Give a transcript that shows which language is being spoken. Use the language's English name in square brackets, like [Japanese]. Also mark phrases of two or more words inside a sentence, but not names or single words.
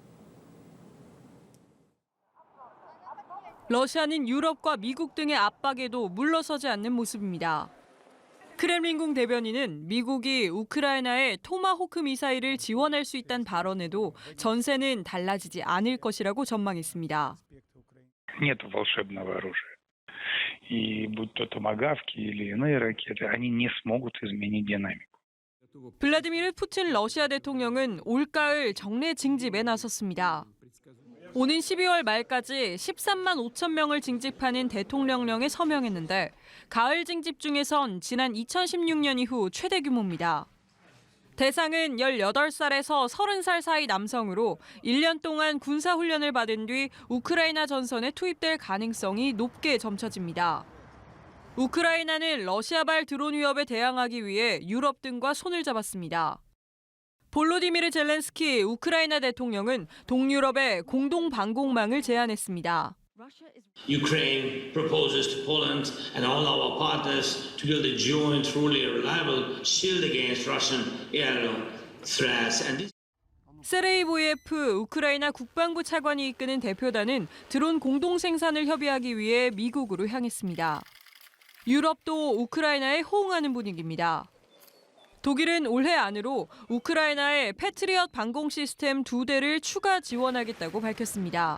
[Korean] 러시아는 유럽과 미국 등의 압박에도 물러서지 않는 모습입니다. 크렘린궁 대변인은 미국이 우크라이나에 토마호크 미사일을 지원할 수 있다는 발언에도 전세는 달라지지 않을 것이라고 전망했습니다. [Russian] Нет волшебного оружия. И будь то томагавки или иные ракеты, они не смогут изменить динамику. [Korean] 블라디미르 푸틴 러시아 대통령은 올가을 정례 징집에 나섰습니다. 오는 12월 말까지 13만 5천 명을 징집하는 대통령령에 서명했는데 가을 징집 중에선 지난 2016년 이후 최대 규모입니다. 대상은 18살에서 30살 사이 남성으로 1년 동안 군사훈련을 받은 뒤 우크라이나 전선에 투입될 가능성이 높게 점쳐집니다. 우크라이나는 러시아발 드론 위협에 대항하기 위해 유럽 등과 손을 잡았습니다. 볼로디미르 젤렌스키 우크라이나 대통령은 동유럽에 공동 방공망을 제안했습니다. [English] Ukraine proposes to Poland and all our partners to build a joint, truly reliable shield against Russian aerial threats. [Korean] 세레이 보이에프 우크라이나 국방부 차관이 이끄는 대표단은 드론 공동 생산을 협의하기 위해 미국으로 향했습니다. 유럽도 우크라이나에 호응하는 분위기입니다. 독일은 올해 안으로 우크라이나에 패트리엇 방공 시스템 2대를 추가 지원하겠다고 밝혔습니다.